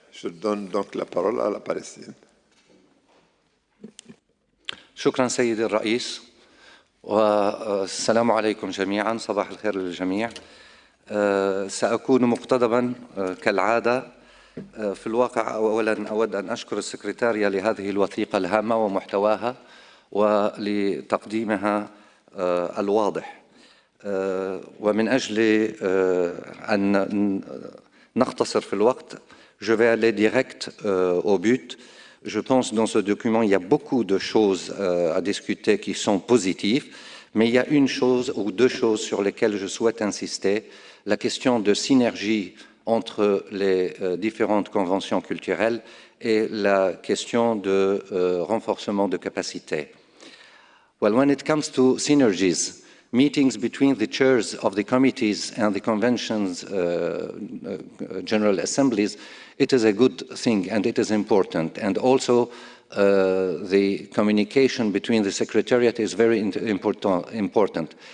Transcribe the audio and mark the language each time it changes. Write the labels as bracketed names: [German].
[French] Je donne donc la parole à la Palestine. [Arabic] شكرا سيدي الرئيس والسلام عليكم جميعا صباح الخير للجميع. سأكون مقتضبا كالعادة. في الواقع أولا أود أن أشكر السكرتارية لهذه الوثيقة الهامة ومحتواها ولتقديمها الواضح، ومن أجل أن نختصر في الوقت [French] je vais aller direct au but. Je pense que dans ce document, il y a beaucoup de choses à discuter qui sont positives, mais il y a une chose ou deux choses sur lesquelles je souhaite insister. La question de synergie entre les différentes conventions culturelles et la question de renforcement de capacité. [English] Well, when it comes to synergies, meetings between the chairs of the committees and the convention's general assemblies, it is a good thing and it is important. And also the communication between the Secretariat is very important.